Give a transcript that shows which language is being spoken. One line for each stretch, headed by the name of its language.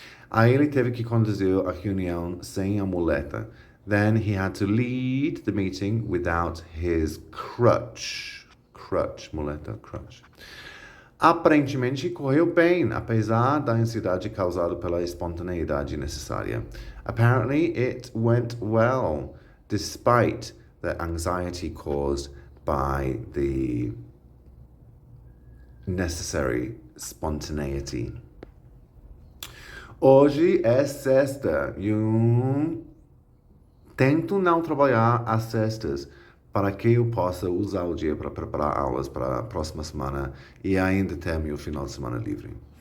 Portuguese: Aí ele teve que conduzir a reunião sem a muleta.
English: Then he had to lead the meeting without his crutch.
Portuguese: Muleta, crutch. Aparentemente correu bem, apesar da ansiedade causada pela espontaneidade necessária.
English: Apparently it went well, despite the anxiety caused by the necessary spontaneity.
Portuguese: Hoje é sexta e tento não trabalhar às sextas para que eu possa usar o dia para preparar aulas para a próxima semana e ainda ter meu final de semana livre.